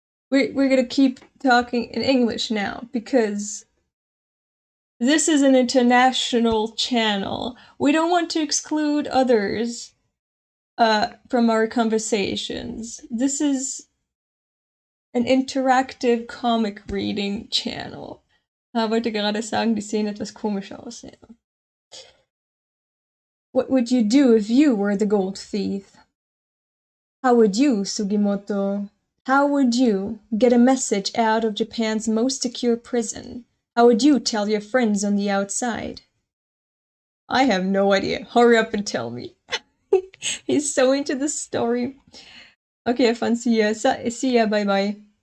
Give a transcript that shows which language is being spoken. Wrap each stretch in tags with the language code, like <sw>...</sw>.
<en>We're gonna keep talking in English now, because this is an international channel. We don't want to exclude others from our conversations. This is an interactive comic reading channel.</en> <de>Ich wollte gerade sagen, die sehen etwas komisch aus. Ja.</de> <en>What would you do if you were the gold thief? How would you, Sugimoto? How would you get a message out of Japan's most secure prison? How would you tell your friends on the outside? I have no idea. Hurry up and tell me. He's so into this story. Okay, have fun. See ya. See ya. Bye.</en>